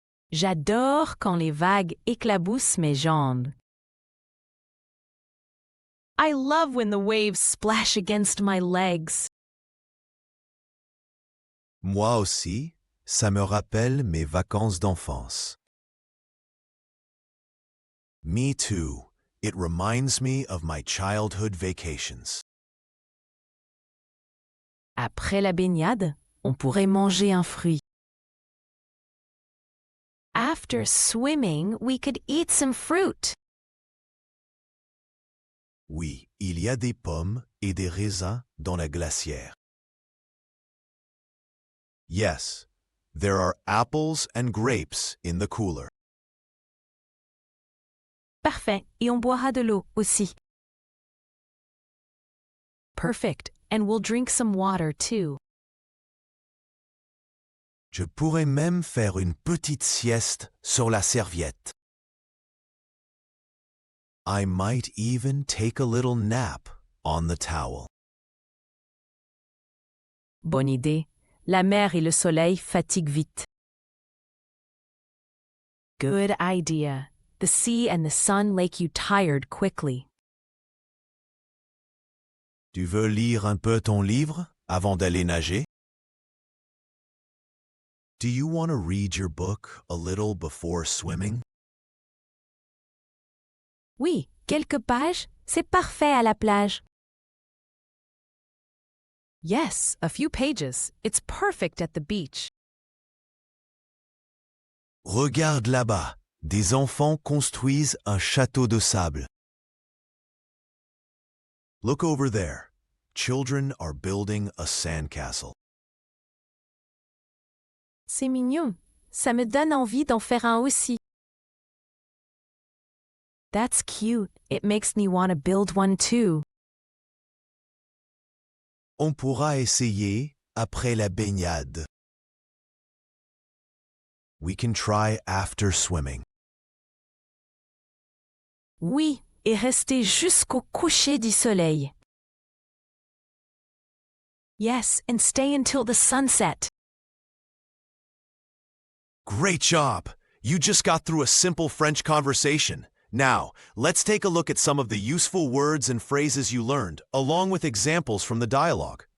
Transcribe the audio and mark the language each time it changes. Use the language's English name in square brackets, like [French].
[French] J'adore quand les vagues éclaboussent mes jambes. [English] I love when the waves splash against my legs. [French] Moi aussi, ça me rappelle mes vacances d'enfance. [English] Me too. It reminds me of my childhood vacations. [French] Après la baignade, on pourrait manger un fruit. [English] After swimming, we could eat some fruit. [French] Oui, il y a des pommes et des raisins dans la glacière. [English] Yes, there are apples and grapes in the cooler. [French] Parfait, et on boira de l'eau aussi. [English] Perfect, and we'll drink some water too. [French] Je pourrais même faire une petite sieste sur la serviette. [English] I might even take a little nap on the towel. [French] Bonne idée. La mer et le soleil fatiguent vite. [English] Good idea. The sea and the sun make you tired quickly. [French] Tu veux lire un peu ton livre avant d'aller nager? [English] Do you want to read your book a little before swimming? [French] Oui, quelques pages, c'est parfait à la plage. [English] Yes, a few pages. It's perfect at the beach. [French] Regarde là-bas, des enfants construisent un château de sable. [English] Look over there. Children are building a sandcastle. [French] C'est mignon. Ça me donne envie d'en faire un aussi. [English] That's cute. It makes me want to build one too. [French] On pourra essayer après la baignade. [English] We can try after swimming. [French] Oui, et rester jusqu'au coucher du soleil. [English] Yes, and stay until the sunset. Great job! You just got through a simple French conversation. Now, let's take a look at some of the useful words and phrases you learned, along with examples from the dialogue.